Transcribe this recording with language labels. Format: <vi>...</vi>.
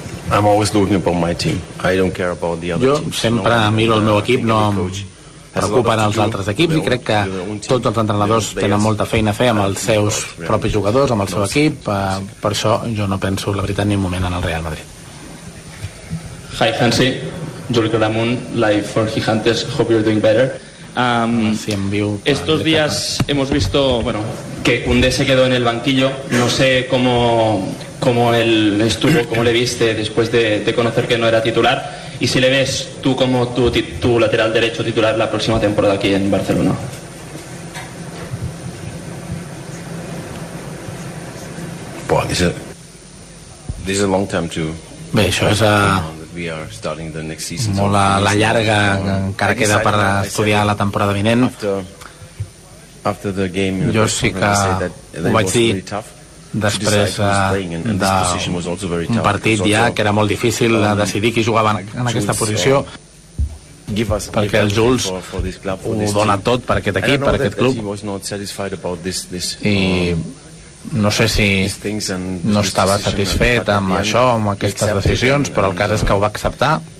<en>I'm always looking for my team. I don't care about the other</en> <ca>Yo sempre miro el meu equip, no em preocupen els altres equips, i crec que tots els entrenadors tenen molta feina a fer amb els seus propis jugadors, amb el seu equip. Per això jo no penso, la veritat, ni un moment en el Real Madrid.</ca> <en>Hi, Hansi. Juli Claramunt, live for Gigantes. Hope you're doing better. Si em viu,</en> <es>estos días hemos visto, bueno, que Koundé se quedó en el banquillo. No sé cómo... como él estuvo, como le viste después de conocer que no era titular, y si le ves tú como tu lateral derecho titular la próxima temporada aquí en Barcelona.</es> <en>Well, this is a long time to...</en> <ca>Bé, això és molt a la llarga, encara queda per estudiar la temporada vinent.</ca> <en>After the game,</en> <ca>jo sí que ho vaig dir després d'un partit ja, que era molt difícil decidir qui jugava en aquesta posició, perquè el Jules ho dona tot per aquest equip, per aquest club, i no sé si no estava satisfet amb això, amb aquestes decisions, però el cas és que ho va acceptar.</ca>